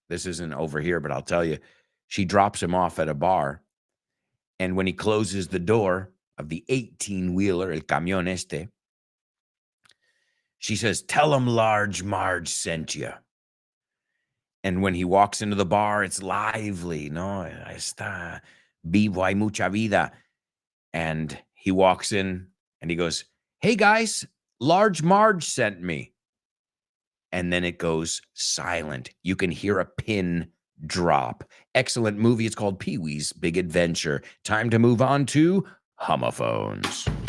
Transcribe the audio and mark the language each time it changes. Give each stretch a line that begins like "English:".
English: This isn't over here, but I'll tell you. She drops him off at a bar. And when he closes the door of the 18-wheeler,
Spanish: el camión este,
English: she says, "Tell him Large Marge sent you." And when he walks into the bar, it's lively.
Spanish: No, está vivo, hay mucha vida.
English: And he walks in and he goes, "Hey, guys, Large Marge sent me." And then it goes silent. You can hear a pin drop. Excellent movie. It's called Pee-wee's Big Adventure. Time to move on to homophones.